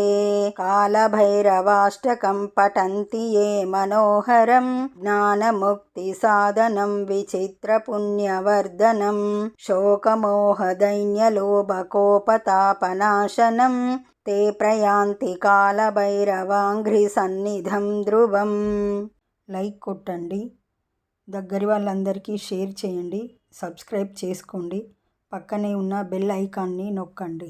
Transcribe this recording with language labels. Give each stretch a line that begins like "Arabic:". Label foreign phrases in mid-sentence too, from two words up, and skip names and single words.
Sanskrit: कालभैरवाष्टकं पठन्ति ये मनोहरं ज्ञानमुक्तिसाधनं विचित्रपुण्यवर्धनं शोकमोहदैन्यलोभकोपतापनाशनं ते प्रయాంతి కాలభైరవాంఘ్రిసన్నిధం ధ్రువం।
Telugu: లైక్ కొట్టండి, దగ్గరి వాళ్ళందరికీ షేర్ చేయండి, సబ్స్క్రైబ్ చేసుకోండి, పక్కనే ఉన్న బెల్ ఐకాన్ని నొక్కండి.